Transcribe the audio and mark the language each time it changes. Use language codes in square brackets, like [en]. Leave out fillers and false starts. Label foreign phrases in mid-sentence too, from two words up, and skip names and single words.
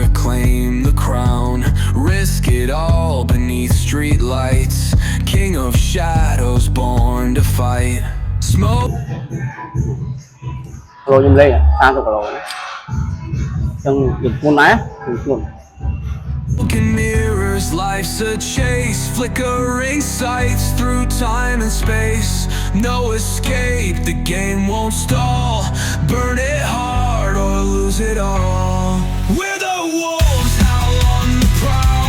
[en] claim the crown. Risk it all beneath street lights. King of shadows born to fight. Smoke. [km] គីឡូខ្ញុំលេង30គីឡូណាចឹងយើងខ្លួនដែរខ្លួន [en] Broken mirrors, life's a chase. Flickering sights through time and space. No escape, the game won't stall. Burn it hard or lose it all. We're the wolves, howl on the prowl.